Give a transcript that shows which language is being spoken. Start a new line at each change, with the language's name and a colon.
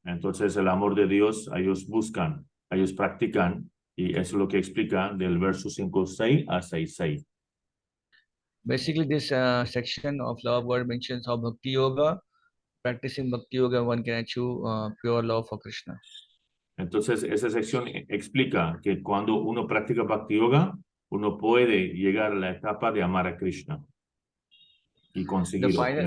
Spanish: Entonces el amor de Dios ellos buscan, ellos practican, y eso es lo que explica del verso 5.6 a 6.6.
English: Basically, this section of love of God mentions how Bhakti Yoga, practicing Bhakti Yoga, one can achieve pure love for Krishna.
Spanish: Entonces esa sección explica que cuando uno practica Bhakti Yoga, uno puede llegar a la etapa de amar a Krishna y conseguirlo.